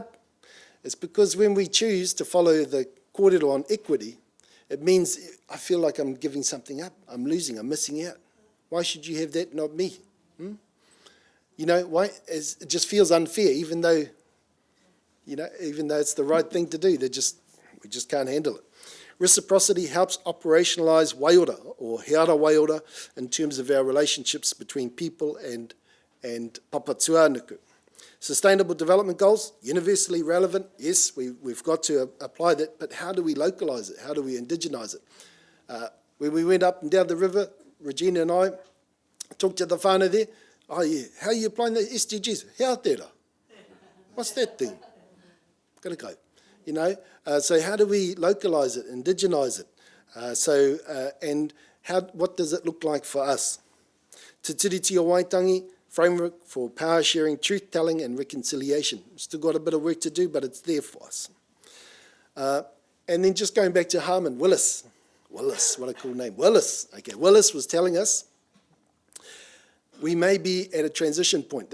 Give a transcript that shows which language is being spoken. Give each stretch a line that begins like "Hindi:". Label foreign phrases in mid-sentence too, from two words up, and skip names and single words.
English: It's because when we choose to follow the kōrero on equity, it means I feel like I'm giving something up. I'm losing. I'm missing out. Why should you have that, not me? You know, why? It just feels unfair, even though it's the right thing to do. We just can't handle it. Reciprocity helps operationalise waiora or
Māori: heara waiora
English: in terms of our relationships between people and papatuanuku. Sustainable development goals, universally relevant. Yes, we've got to apply that, but how do we localise it? How do we indigenise it? When we went up and down the river, Regina and I talked to the whānau there. Oh yeah, how are you applying the SDGs? Aotearoa. What's that thing? Gotta go. You know, so how do we localise it, indigenize it? And what does it look like for us? Te tiriti o Waitangi, framework for power sharing, truth telling and reconciliation. We've still got a bit of work to do, but it's there for us. And then just going back to Harmon, Willis, what a cool name, Willis. Okay, Willis was telling us we may be at a transition point.